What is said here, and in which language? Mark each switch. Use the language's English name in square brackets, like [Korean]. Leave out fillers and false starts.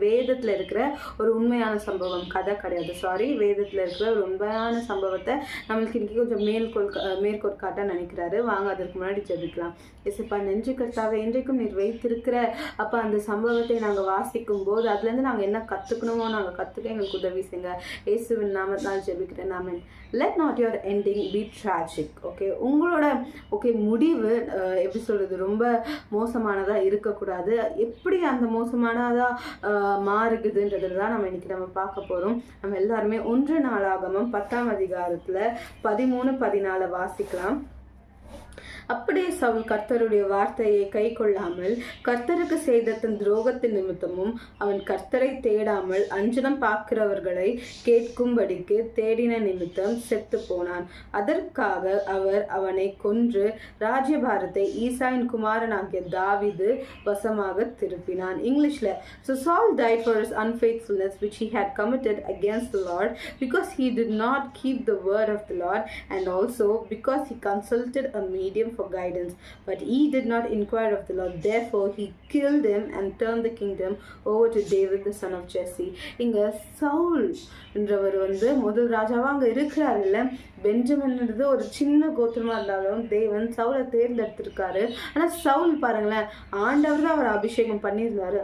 [Tamil] வேதத்தில் இருக்கிற ஒரு உண்மையான சம்பவம், கதை கிடையாது, வேதத்தில் இருக்கிற ஒரு உண்மையான சம்பவத்தை நம்மளுக்கு இன்றைக்கி கொஞ்சம் மேற்கோள் காட்ட நினைக்கிறாரு. வாங்க அதற்கு முன்னாடி ஜெபிக்கலாம். இயேசுப்பா, நெஞ்சு கர்த்தாவே, இன்றைக்கும் நீர் வைத்திருக்கிற அப்போ அந்த சம்பவத்தை நாங்கள் வாசிக்கும் போது அதுலேருந்து நாங்கள் என்ன கற்றுக்கணுமோ நாங்கள் கற்றுக்க எங்களுக்கு உதவி செய்யுங்க. இயேசுவின் நாமத்தினால் ஜெபிக்கிறேன். ஆமென். [English] Let not your ending be tragic. [Tamil] Okay, உங்களோட முடிவு எப்படி சொல்கிறது, ரொம்ப மோசமானதாக இருக்கக்கூடாது. எப்படி அந்த மோசமானதாக மாறுகுதுன்றது தான் நம்ம பார்க்க போகிறோம். நம்ம எல்லாருமே 1 நாளாகமம் 10ஆம் அதிகாரத்தில் 13-14 வாசிக்கலாம். அப்படியே சவுல் கர்த்தருடைய வார்த்தையை கை கொள்ளாமல் கர்த்தருக்கு செய்த தன் துரோகத்தின் நிமித்தமும் அவன் கர்த்தரை தேடாமல் அஞ்சனம் பார்க்கிறவர்களை கேட்கும்படிக்கு தேடின நிமித்தம் செத்து போனான். அதற்காக அவர் அவனை கொன்று ராஜ்யபாரத்தை ஈசாயின் குமாரனாகிய தாவீது வசமாக திருப்பினான். இங்கிலீஷ்ல, [English] so Saul died for his unfaithfulness which he had committed against the Lord, because he did not keep the word of the Lord, and also because he consulted a medium for guidance, but he did not inquire of the Lord. Therefore he killed him and turned the kingdom over to David the son of Jesse. [Tamil] இங்க சவுல் என்றவர் முதல் ராஜாவா அங்க இருக்கிறாரு இல்ல. பெஞ்சமின்ன்றது ஒரு சின்ன கோத்திரமா இருந்தாலும் தேவன் சவுலை தேர்ந்தெடுத்திருக்காரு. ஆனா சவுல் பாருங்களேன், ஆண்டவர் தான் அவர் அபிஷேகம் பண்ணியிருந்தாரு.